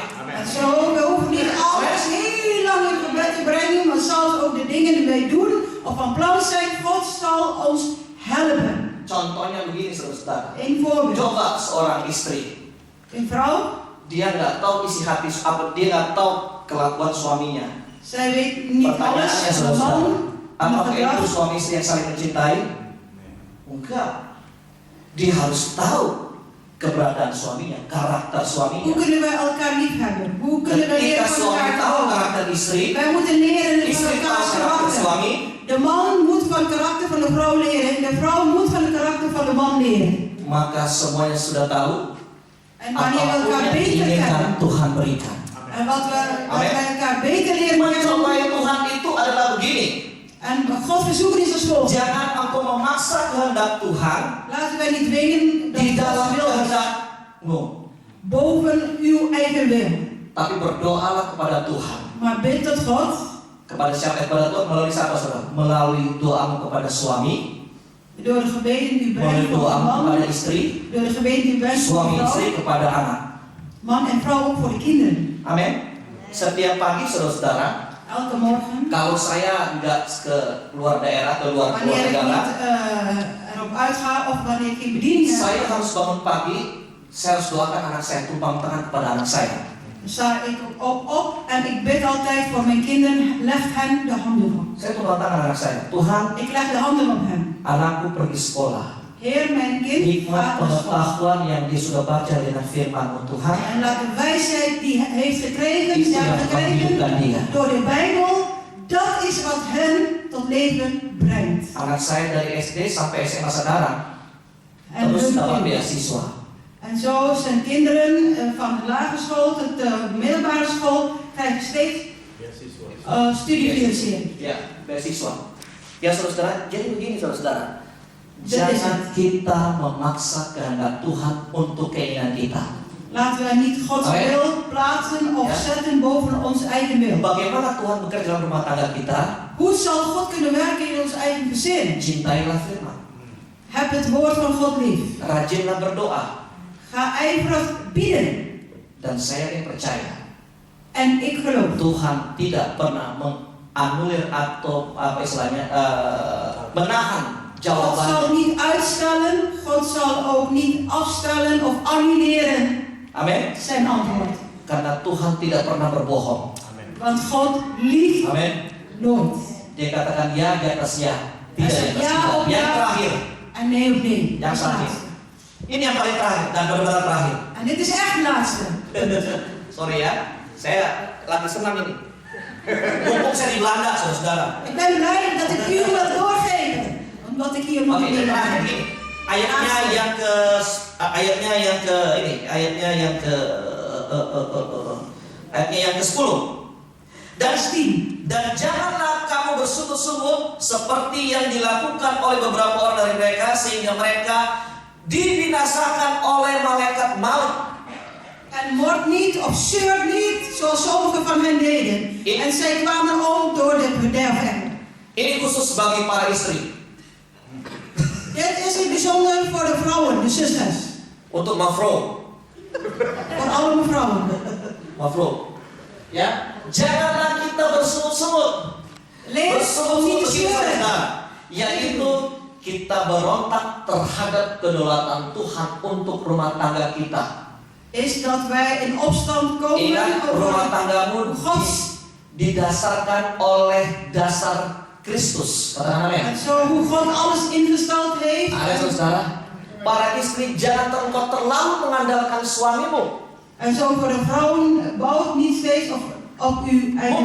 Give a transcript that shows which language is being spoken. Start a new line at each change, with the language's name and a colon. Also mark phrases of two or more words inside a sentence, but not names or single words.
Dutch: En zo, we hoeven niet alles heel lang in gebed te brengen, maar zelfs ook de dingen die wij doen of van plan zijn, God zal ons helpen.
Indonesian: Contohnya begini saudara.
Dutch: Een voorbeeld.
Indonesian: Coba seorang istri,
Dutch: Een vrouw,
Indonesian: dia nggak tahu isi hati, apa dia nggak tahu kelakuan suaminya.
Dutch: zij weet niet alles
Indonesian: Pertanyaannya
Dutch: van de
Indonesian: saudara,
Dutch: man, van
Indonesian: apakah
Dutch: het
Indonesian: itu
Dutch: gedrag.
Indonesian: suami istri yang saling mencintai? Enggak. Dia harus tahu keberadaan suaminya, karakter
Dutch: Hoe
Indonesian: suaminya.
Dutch: kunnen wij elkaar lief hebben? Hoe kunnen we
Indonesian: Ketika
Dutch: leren van
Indonesian: suami
Dutch: elkaar te
Indonesian: tahu
Dutch: houden?
Indonesian: karakter istri,
Dutch: Wij moeten leren van
Indonesian: istri tahu
Dutch: elkaars
Indonesian: karakter
Dutch: karakter.
Indonesian: suami,
Dutch: De man moet van het karakter van de vrouw leren en de vrouw moet van het karakter van de man leren.
Indonesian: maka semuanya sudah tahu.
Dutch: En wanneer we
Indonesian: Apapun
Dutch: elkaar
Indonesian: yang
Dutch: beter
Indonesian: diinginkan
Dutch: kennen
Indonesian: Tuhan berikan.
Dutch: en wat
Indonesian: Amen.
Dutch: wij elkaar beter leren
Indonesian: Mencobai
Dutch: kennen.
Indonesian: Tuhan itu adalah begini.
Dutch: En God verzoeken is als volgt.
Indonesian: Jangan engkau memaksa kehendak Tuhan
Dutch: Laten wij niet dwingen dat
Indonesian: di dalam
Dutch: Gods wil is
Indonesian: kehendakmu,
Dutch: boven uw eigen wil.
Indonesian: tapi berdoalah kepada Tuhan.
Dutch: Maar bid tot God.
Indonesian: Kepada siapa? Kepada Tuhan melalui siapa saudara? Melalui doamu kepada suami,
Dutch: Door de gebeden die u
Indonesian: melalui
Dutch: brengt voor de
Indonesian: doamu
Dutch: man.
Indonesian: kepada istri,
Dutch: Door de gebeden die u brengt voor
Indonesian: suami
Dutch: de
Indonesian: istri
Dutch: vrouw.
Indonesian: kepada anak.
Dutch: Man en vrouw ook voor de kinderen.
Indonesian: Amin. Setiap pagi saudara-saudara,
Dutch: Elke morgen.
Indonesian: kalau saya nggak ke luar daerah atau luar
Dutch: Wanneer ik
Indonesian: negara,
Dutch: niet erop uitga of wanneer ik geen bediening heb.
Indonesian: saya harus bangun pagi, saya harus doakan anak saya, tumpang tangan kepada anak saya.
Dutch: sta ik ook op en ik bid altijd voor mijn kinderen, leg hen de handen op.
Indonesian: Saya turun tangan anak saya. Tuhan,
Dutch: Ik leg de handen op hen.
Indonesian: anakku pergi sekolah.
Dutch: Heer, mijn kind
Indonesian: Hikmat
Dutch: gaat naar school.
Indonesian: pengetahuan yang dia sudah baca dengan firman-Mu Tuhan.
Dutch: En laat de wijsheid die hij heeft gekregen,
Indonesian: Itu
Dutch: die hij
Indonesian: yang
Dutch: heeft gekregen
Indonesian: menghidupkan dia.
Dutch: door de Bijbel, dat is wat hen tot leven brengt.
Indonesian: Anak saya dari SD sampai SMA Saudara
Dutch: En,
Indonesian: terus
Dutch: hun
Indonesian: dapat
Dutch: kinderen.
Indonesian: beasiswa.
Dutch: En zo zijn kinderen van de lagere school tot de middelbare school krijgen steeds studiefinanciering.
Indonesian: Ya, beasiswa. Ya saudara, jadi begini saudara.
Dutch: Dat is
Indonesian: Jangan kita memaksa kehendak Tuhan untuk keinginan kita.
Dutch: Laten we niet Gods
Indonesian: Amen.
Dutch: wil plaatsen of Ja. zetten boven ons eigen wil.
Indonesian: Bagaimana Tuhan bekerja dalam rumah tangga kita?
Dutch: Hoe zal God kunnen werken in ons eigen gezin?
Indonesian: Cintailah firman.
Dutch: Heb het woord van God lief.
Indonesian: Rajinlah berdoa.
Dutch: Ga ijverig bidden.
Indonesian: Dan saya yang percaya
Dutch: En ik geloof.
Indonesian: Tuhan tidak pernah menganulir atau apa istilahnya menahan
Dutch: God zal
Indonesian: jawabannya.
Dutch: niet uitstellen. God zal ook niet afstellen of annuleren
Indonesian: Amin.
Dutch: zijn antwoord.
Indonesian: Karena Tuhan tidak pernah berbohong.
Dutch: Want God liegt
Indonesian: Amin.
Dutch: nooit.
Indonesian: Dia katakan ya di atas ya, tidak di atas Ya tidak.
Dutch: op
Indonesian: Yang
Dutch: ja.
Indonesian: terakhir,
Dutch: En nee of nee.
Indonesian: yang terakhir. Ini yang paling terakhir dan benar-benar terakhir.
Dutch: En dit is echt het laatste.
Indonesian: Sorry ya, saya lagi senang ini. Mumpung saya di Belanda, saudara.
Dutch: Ik ben blij dat ik u wil doorgeven. Omdat ik hier nog
Indonesian: Oke,
Dutch: niet
Indonesian: terakhir
Dutch: ben.
Indonesian: begini. Ayatnya yang ke ayatnya yang ke-10. Dan janganlah kamu bersungut-sungut seperti yang dilakukan oleh beberapa orang dari mereka sehingga mereka dibinasakan oleh malaikat maut.
Dutch: En mord niet of zeurt niet, zoals sommigen van hen deden. En zij kwamen om door de verderfengel.
Indonesian: Ini khusus bagi para istri.
Dutch: Dit is het bijzonder voor de vrouwen, de zusters.
Indonesian: Untuk mafro.
Dutch: Voor alle mevrouwen.
Indonesian: Mafro. Ya, janganlah kita bersungut-sungut.
Dutch: Lees om niet te zeuren.
Indonesian: Yaitu kita berontak terhadap kedaulatan Tuhan untuk rumah tangga kita.
Dutch: Is dat wij in opstand komen
Indonesian: Ingat, rumah
Dutch: over
Indonesian: tanggamu
Dutch: Gods.
Indonesian: didasarkan oleh dasar Kristus. Katakan amin.
Dutch: En zo hoe God alles ingesteld heeft.
Indonesian: Ada saudara, para istri jangan engkau terlalu mengandalkan suamimu.
Dutch: En zo voor de vrouwen, bouwt niet steeds op uw eigen